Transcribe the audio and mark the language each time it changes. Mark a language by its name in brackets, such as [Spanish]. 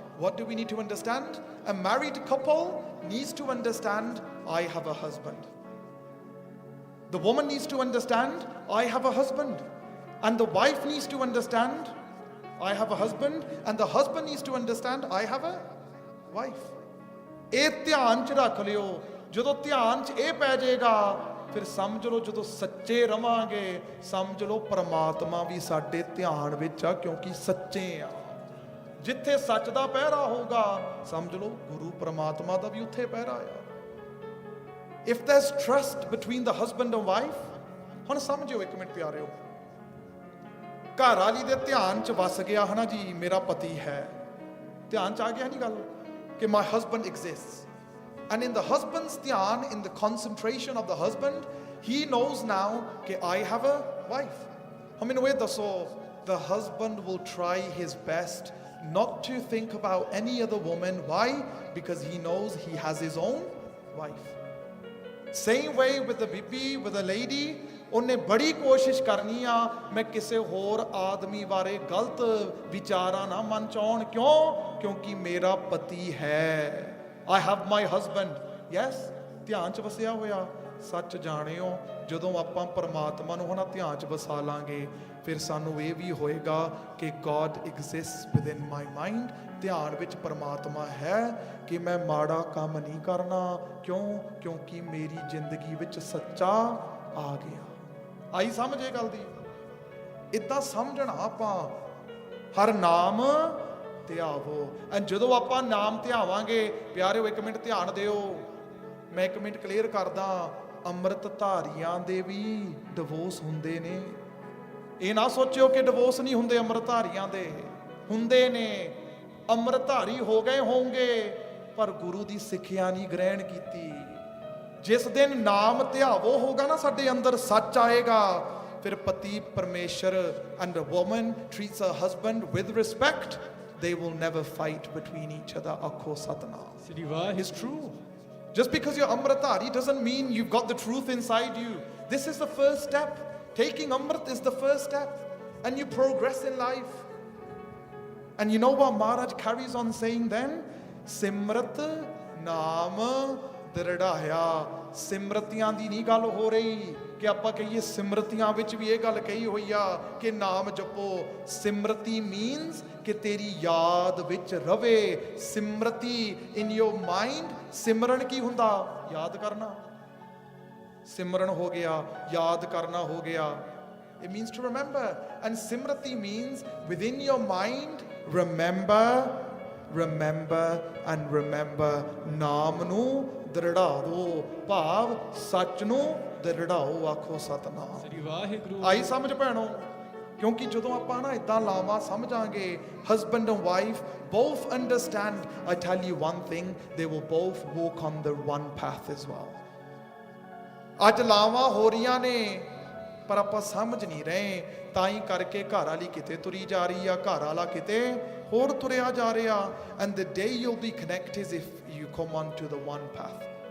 [English] What do we need to understand? A married couple needs to understand, I have a husband. The woman needs to understand, I have a husband. And the wife needs to understand, I have a husband. And the husband needs to understand, I have a wife. [Punjabi] ਇਹ ਧਿਆਨ 'ਚ ਰੱਖ ਲਿਓ। ਜਦੋਂ ਧਿਆਨ 'ਚ ਇਹ ਪੈ ਜਾਏਗਾ, ਫਿਰ ਸਮਝ ਲਓ ਜਦੋਂ ਸੱਚੇ ਰਵਾਂਗੇ, ਸਮਝ ਲਓ ਪਰਮਾਤਮਾ ਵੀ ਸਾਡੇ ਧਿਆਨ ਵਿੱਚ ਆ, ਕਿਉਂਕਿ ਸੱਚੇ ਆ। ਜਿੱਥੇ ਸੱਚ ਦਾ ਪਹਿਰਾ ਹੋਊਗਾ, ਸਮਝ ਲਓ ਗੁਰੂ ਪਰਮਾਤਮਾ ਦਾ ਵੀ ਉੱਥੇ ਪਹਿਰਾ ਆ। [English] If there's trust between the husband and wife, [Punjabi] ਹੁਣ ਸਮਝਿਓ ਇੱਕ ਮਿੰਟ ਪਿਆਰਿਓ। ਘਰ ਵਾਲੀ ਦੇ ਧਿਆਨ 'ਚ ਵਸ ਗਿਆ ਹਨਾ ਜੀ, ਮੇਰਾ ਪਤੀ ਹੈ। ਧਿਆਨ 'ਚ ਆ ਗਿਆ ਨਹੀਂ ਗੱਲ ਕਿ [English] my husband exists. And in the husband's dhyan, in the concentration of the husband, he knows now that I have a wife. I mean, the husband will try his best not to think about any other woman. Why? Because he knows he has his own wife. Same way with the bibi, with the lady, [Punjabi] ਉਹਨੇ ਬੜੀ ਕੋਸ਼ਿਸ਼ ਕਰਨੀ ਆ ਮੈਂ ਕਿਸੇ ਹੋਰ ਆਦਮੀ ਬਾਰੇ ਗਲਤ ਵਿਚਾਰਾਂ ਨਾ ਮਨ ਚ ਆਉਣ। ਕਿਉਂਕਿ ਮੇਰਾ ਪਤੀ ਹੈ। [English] I have my husband. [Punjabi] Yes, ਧਿਆਨ 'ਚ ਵਸਿਆ ਹੋਇਆ। ਸੱਚ ਜਾਣਿਓ, ਜਦੋਂ ਆਪਾਂ ਪਰਮਾਤਮਾ ਨੂੰ ਹੁਣ ਧਿਆਨ 'ਚ ਵਸਾ ਲਾਂਗੇ, ਫਿਰ ਸਾਨੂੰ ਇਹ ਵੀ ਹੋਏਗਾ ਕਿ [English] God exists within my mind. [Punjabi] ਧਿਆਨ ਵਿੱਚ ਪਰਮਾਤਮਾ ਹੈ ਕਿ ਮੈਂ ਮਾੜਾ ਕੰਮ ਨਹੀਂ ਕਰਨਾ। ਕਿਉਂਕਿ ਮੇਰੀ ਜ਼ਿੰਦਗੀ ਵਿੱਚ ਸੱਚਾ ਆ ਗਿਆ। ਆਈ ਸਮਝ ਇਹ ਗੱਲ ਦੀ? ਇਦਾਂ ਸਮਝਣਾ ਆਪਾਂ, ਹਰ ਨਾਮ ਧਿਆਵੋ। ਐਂਡ ਜਦੋਂ ਆਪਾਂ ਨਾਮ ਧਿਆਵਾਂਗੇ, ਪਿਆਰਿਓ ਇੱਕ ਮਿੰਟ ਧਿਆਨ ਦਿਓ, ਮੈਂ ਇੱਕ ਮਿੰਟ ਕਲੀਅਰ ਕਰਦਾ, ਅੰਮ੍ਰਿਤ ਧਾਰੀਆਂ ਦੇ ਵੀ ਡਿਵੋਰਸ ਹੁੰਦੇ ਨੇ। ਇਹ ਨਾ ਸੋਚਿਓ ਕਿ ਡਿਵੋਰਸ ਨਹੀਂ ਹੁੰਦੇ, ਅੰਮ੍ਰਿਤ ਧਾਰੀਆਂ ਦੇ ਹੁੰਦੇ ਨੇ। ਅੰਮ੍ਰਿਤ ਧਾਰੀ ਹੋ ਗਏ ਹੋਣਗੇ ਪਰ ਗੁਰੂ ਦੀ ਸਿੱਖਿਆ ਨਹੀਂ ਗ੍ਰਹਿਣ ਕੀਤੀ। ਜਿਸ ਦਿਨ ਨਾਮ ਧਿਆਵੋ ਹੋਗਾ ਨਾ, ਸਾਡੇ ਅੰਦਰ ਸੱਚ ਆਏਗਾ, ਫਿਰ ਪਤੀ ਪਰਮੇਸ਼ਰ [English] and a woman treats her husband with respect, they will never fight between each other। [Punjabi] ਆਖੋ ਸਤਨਾਮ। ਸ੍ਰੀ Waheguru. [English] It's true. Just because you're Amritari doesn't mean you've got the truth inside you. This is the first step. Taking Amrit is the first step, and you progress in life. And you know what Maharaj carries on saying then? [Punjabi] Simrat naam ਦ੍ਰਿੜਾਇਆ। ਸਿਮਰਤੀਆਂ ਦੀ ਨਹੀਂ ਗੱਲ ਹੋ ਰਹੀ ਕਿ ਆਪਾਂ ਕਹੀਏ ਸਿਮਰਤੀਆਂ ਵਿੱਚ ਵੀ ਇਹ ਗੱਲ ਕਹੀ ਹੋਈ ਆ ਕਿ ਨਾਮ ਜਪੋ। ਸਿਮਰਤੀ ਮੀਨਸ ਕਿ ਤੇਰੀ ਯਾਦ ਵਿੱਚ ਰਵੇ। ਸਿਮਰਤੀ [English] In your mind. [Punjabi] ਸਿਮਰਨ ਕੀ ਹੁੰਦਾ? ਯਾਦ ਕਰਨਾ। ਸਿਮਰਨ ਹੋ ਗਿਆ, ਯਾਦ ਕਰਨਾ ਹੋ ਗਿਆ। [English] It means to remember. And Simrati means within your mind, remember, remember and remember। [Punjabi] ਨਾਮ ਨੂੰ ਦ੍ਰਿੜਾ ਦੋ, ਭਾਵ ਸੱਚ ਨੂੰ ਦ੍ਰਿੜਾਓ। ਆਖੋ ਸਤਨਾਮ। ਸ੍ਰੀ ਵਾਹਿਗੁਰੂ। ਆਈ ਸਮਝ ਭੈਣੋ? ਕਿਉਂਕਿ ਜਦੋਂ ਆਪਾਂ ਨਾ ਇਦਾਂ ਲਾਵਾਂ ਸਮਝਾਂਗੇ, [English] husband and wife both understand, I tell you one thing, they will both walk on the one path as well। [Punjabi] ਅੱਜ ਲਾਵਾਂ ਹੋ ਰਹੀਆਂ ਨੇ ਪਰ ਆਪਾਂ ਸਮਝ ਨਹੀਂ ਰਹੇ, ਤਾਂ ਹੀ ਕਰਕੇ ਘਰ ਵਾਲੀ ਕਿਤੇ ਤੁਰੀ ਜਾ ਰਹੀ ਆ, ਘਰ ਵਾਲਾ ਕਿਤੇ ਹੋਰ ਤੁਰਿਆ ਜਾ ਰਿਹਾ। [English] And the day you'll be connected is if you come on to the one path।